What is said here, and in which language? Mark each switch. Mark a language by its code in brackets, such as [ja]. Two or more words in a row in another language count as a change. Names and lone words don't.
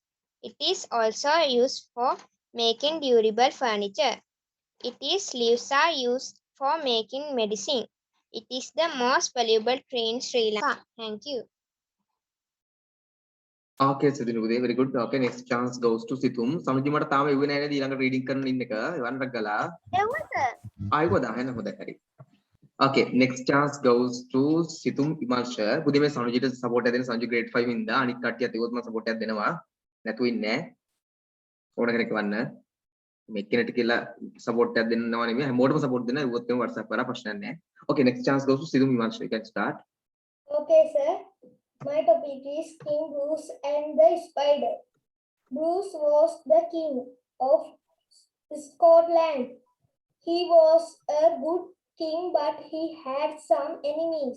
[en] It is also used for making durable furniture. Its leaves are used for making medicine. It is the most valuable tree in Sri Lanka. Thank you. Okay, Sidhinu Uday, very good. Okay, next chance goes to Situm. [si] Sanuji මට තාම එව්වේ නැහැ නේද ඊළඟ reading කරන්න ඉන්න එක. එවන්නක් ගලා. ආයිකෝ දාන්න හොඳයි හරි. [en] Okay, next chance goes to Situm Imalsha. [si] පුදේ මේ සනුජිට support එකක් දෙන්න සනුජි grade 5 ඉඳලා අනිත් කට්ටියත් ඒවත් මම support එකක් දෙනවා. නැතුව ඉන්නේ නැහැ. ඕන කෙනෙක් වන්න. මේ කෙනෙක්ට කියලා support එකක් දෙන්නවා නෙමෙයි හැමෝටම support දෙන්න. ඒවත් එම WhatsApp කරා ප්‍රශ්නයක් නැහැ. [en] Okay, next chance goes to Situm Imalsha. You can start. Okay, sir. My topic is King Bruce and the Spider. Bruce was the king of Scotland. He was a good king, but he had some enemies.